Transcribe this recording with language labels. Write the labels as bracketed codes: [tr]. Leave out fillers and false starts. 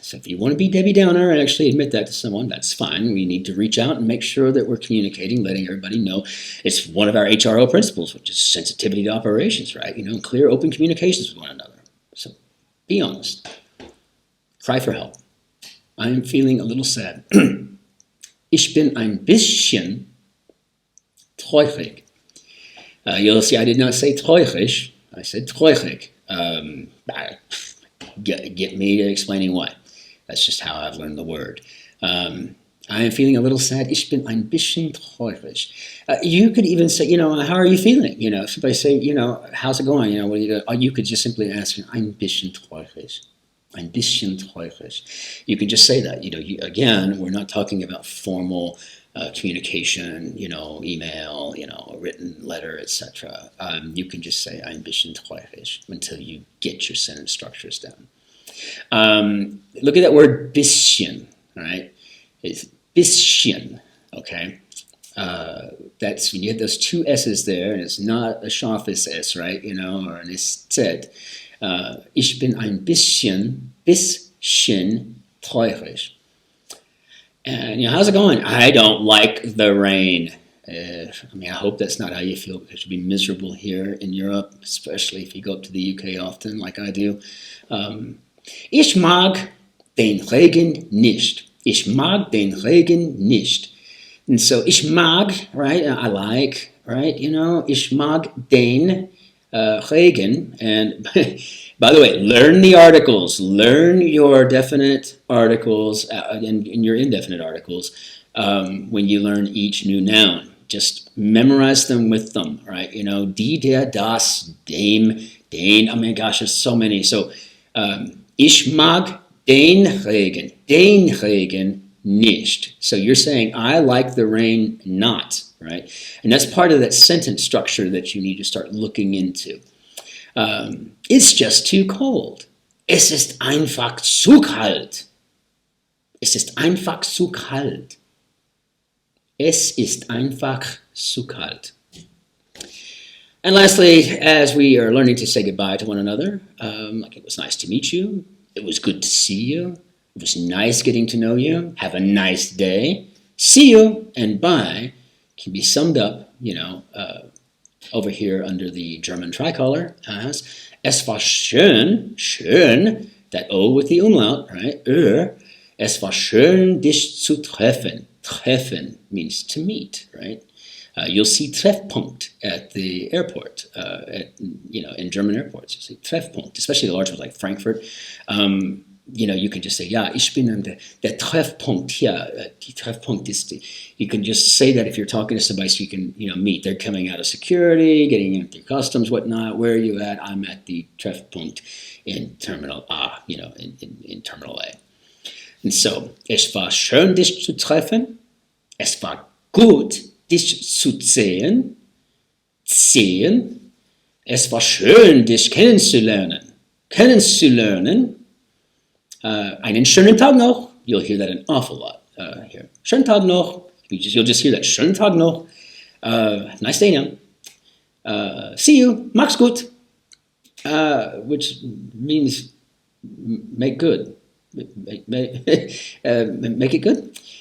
[en] So if you want to be Debbie Downer and actually admit that to someone, that's fine. We need to reach out and make sure that we're communicating, letting everybody know. It's one of our HRO principles, which is sensitivity to operations, right? Clear, open communications with one another. So be honest. Cry for help. I am feeling a little sad. [de] Ich bin ein bisschen traurig. [en] You'll see I did not say traurig. I said traurig. Get me to explaining why. That's just how I've learned the word. I am feeling a little sad. [de] Ich bin ein bisschen traurig. [en] You could even say, how are you feeling? If somebody say, how's it going? What do you do? You could just simply ask, [de] ein bisschen traurig. Ein bisschen traurig. [en] You can just say that. Again, we're not talking about formal communication, email, a written letter, etc. You can just say [de] ein bisschen traurig [en] until you get your sentence structures down. Look at that word bisschen, right? It's bisschen, okay? That's when you have those two S's there, and it's not a scharfes S, right? Or an SZ. [de] Ich bin ein bisschen traurig. [en] And how's it going? I don't like the rain. I hope that's not how you feel, because you'll be miserable here in Europe, especially if you go up to the UK often, like I do. [de] Ich mag den Regen nicht. Ich mag den Regen nicht. [en] And so, [de] ich mag, [en] right? I like, right? [de] Ich mag den Regen. [en] And by the way, learn the articles. Learn your definite articles and your indefinite articles when you learn each new noun. Just memorize them with them, right? [de] Die, der, das, dem, den. [en] Oh my gosh, there's so many. [de] So, ich mag den Regen nicht. [en] So you're saying, I like the rain not, right? And that's part of that sentence structure that you need to start looking into. It's just too cold. [de] Es ist einfach zu kalt. Es ist einfach zu kalt. Es ist einfach zu kalt. [en] And lastly, as we are learning to say goodbye to one another, it was nice to meet you. It was good to see you. It was nice getting to know you. Have a nice day. See you and bye can be summed up, over here under the German tricolor as [de] Es war schön, schön, [en] that O with the umlaut, right? [de] Es war schön, dich zu treffen. [en] Treffen means to meet, right? You'll see Treffpunkt at the airport, in German airports. You'll see Treffpunkt, especially the large ones like Frankfurt. You can just say, [de] ja, ich bin an der Treffpunkt hier. Die Treffpunkt ist die. [en] You can just say that if you're talking to somebody so you can, meet. They're coming out of security, getting in through customs, whatnot. Where are you at? I'm at the Treffpunkt in Terminal A, in Terminal A. [de] And so, es war schön, dich zu treffen. Es war gut, dich zu sehen. Sehen. Es war schön, dich kennenzulernen. Kennenzulernen. Einen schönen Tag noch. [en] You'll hear that an awful lot here. [de] Schönen Tag noch. [en] You'll just hear that. [de] Schönen Tag noch. [en] Nice day now. See you. [de] Mach's gut. [en] Which means make good. Make it good.